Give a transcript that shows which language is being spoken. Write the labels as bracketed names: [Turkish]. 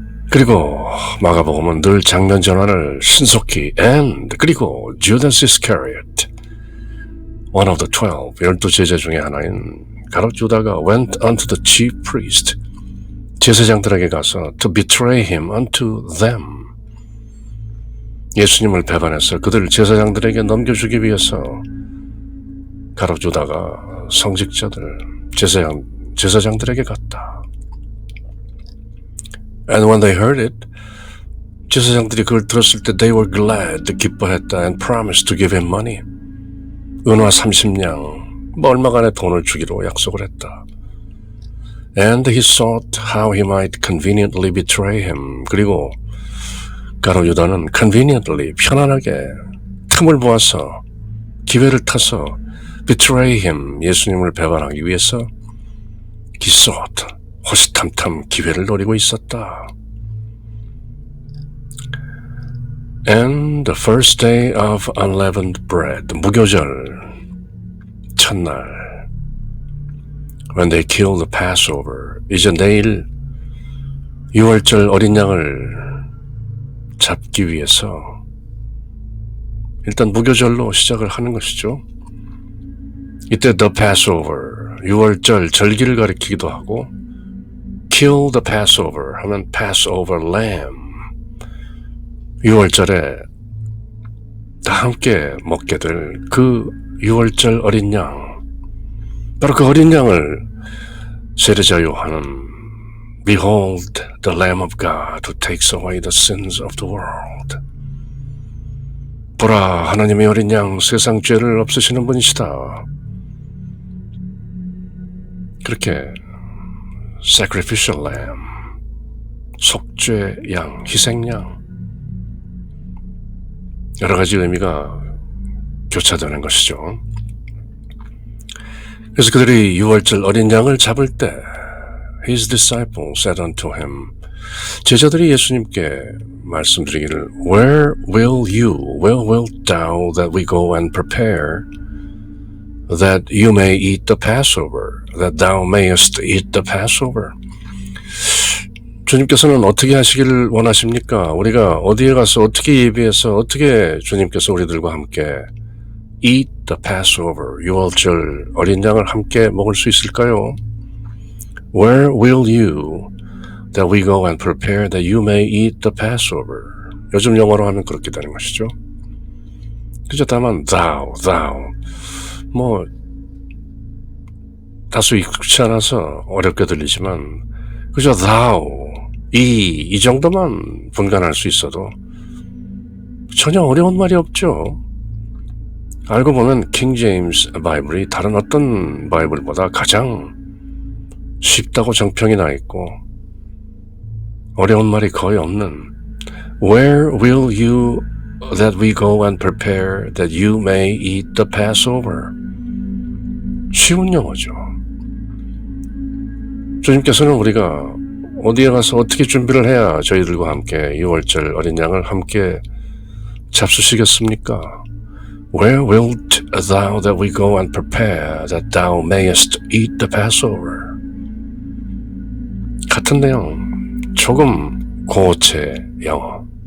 [Korean] 그리고 마가복음은 늘 장면 전환을 신속히 그리고 [English] Judas Iscariot, one of the 12 [Korean] 제자 중에 하나인 가룟 유다가 [English] went unto the chief priest, [Korean] 제사장들에게 가서 [English] to betray him unto them, [Korean] 예수님을 배반해서 그들 제사장들에게 넘겨주기 위해서 가룟 유다가 성직자들, 제사장들에게 갔다. [English] And when they heard it, [Korean] 제사장들이 그걸 들었을 때 [English] they were glad, [Korean] 기뻐했다, [English] and promised to give him money, [Korean] 은화 30냥, 얼마간의 돈을 주기로 약속을 했다. [English] And he sought how he might conveniently betray him. [Korean] 그리고 가룟 유다는 conveniently, 편안하게 틈을 보아서, 기회를 타서 [English] betray him, [Korean] 예수님을 배반하기 위해서 [English] he sought, [Korean] 호시탐탐 기회를 노리고 있었다. [English] And the first day of unleavened bread, [Korean] 무교절 첫날, [English] when they kill the Passover, [Korean] 이제 내일 유월절 어린 양을 잡기 위해서 일단 무교절로 시작을 하는 것이죠. 이때 the Passover, 유월절 절기를 가리키기도 하고, [English] kill the Passover [Korean] 하면 Passover lamb, 유월절에 다 함께 먹게 될 그 유월절 어린 양, 바로 그 어린 양을 세례자 요한은 [English] Behold the Lamb of God who takes away the sins of the world. [Korean] 보라, 하나님의 어린 양, 세상 죄를 없애시는 분이시다. 그렇게 sacrificial lamb, 속죄 양, 희생양, 여러 가지 의미가 교차되는 것이죠. 그래서 그들이 유월절 어린 양을 잡을 때 [English] His disciples said unto him, [Korean] 제자들이 예수님께 말씀드리기를 [English] Where wilt thou that we go and prepare that you may eat the Passover, that thou mayest eat the Passover? [Korean] 주님께서는 어떻게 하시기를 원하십니까? 우리가 어디에 가서 어떻게 예비해서 어떻게 주님께서 우리들과 함께 [English] eat the Passover, [Korean] 유월절 어린 양을 함께 먹을 수 있을까요? [English] Where will you that we go and prepare that you may eat the Passover? [Korean] 요즘 영어로 하면 그렇게 되는 것이죠. 그저 다만 thou 뭐 다소 익숙치 않아서 어렵게 들리지만 그저 thou 이 정도만 분간할 수 있어도 전혀 어려운 말이 없죠. 알고 보면 킹 제임스 바이블이 다른 어떤 바이블보다 가장 쉽다고 정평이 나 있고 어려운 말이 거의 없는 [English] Where will you that we go and prepare that you may eat the Passover? [Korean] 쉬운 영어죠. 주님께서는 우리가 어디에 가서 어떻게 준비를 해야 저희들과 함께 유월절 어린 양을 함께 잡수시겠습니까? [English] Where wilt thou that we go and prepare that thou mayest eat the Passover? [Korean] 같은 내용, 조금 고체 영어.